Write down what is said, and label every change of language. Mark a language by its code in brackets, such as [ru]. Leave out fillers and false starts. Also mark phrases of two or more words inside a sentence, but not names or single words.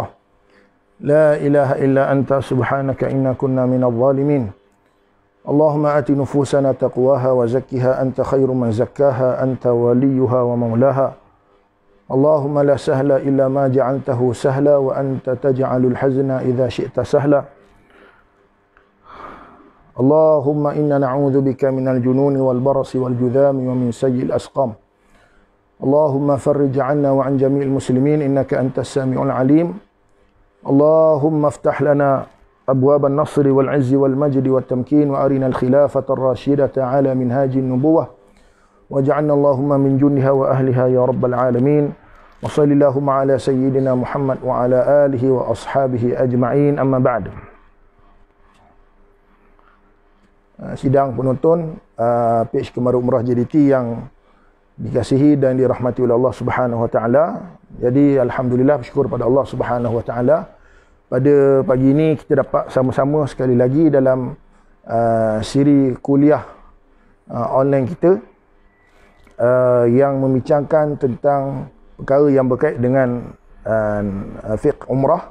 [ar] لا إله إلا أنت سبحانك إنا كنا من الظالمين. اللهم آت نفوسنا تقواها وزكها أنت خير من زكاها أنت وليها ومولاها. اللهم لا سهل إلا ما جعلته سهلا وأنت تجعل الحزن إذا شئت سهلا. اللهم إنا نعوذ بك من الجنون والبرص والجذام ومن سيئ الأسقام. اللهم فرج عنا وعن جميع المسلمين إنك أنت السميع العليم. اللهم افتح لنا أبواب النصر والعز والمجد والتمكين وأرنا الخلافة الراشدة على منهاج النبوة واجعلنا اللهم من جندها وأهلها يا رب العالمين. وصلى الله على سيدنا محمد وعلى آله وأصحابه أجمعين، أما بعد. [ms] Sidang penonton page Kemaru Umrah JDT yang dikasihi dan dirahmati oleh Allah [ar] سبحانه وتعالى. [ms] Jadi alhamdulillah, bersyukur pada Allah [ar] سبحانه وتعالى. [ms] Pada pagi ini kita dapat sama-sama sekali lagi dalam siri kuliah online kita yang membincangkan tentang perkara yang berkait dengan fiqh umrah.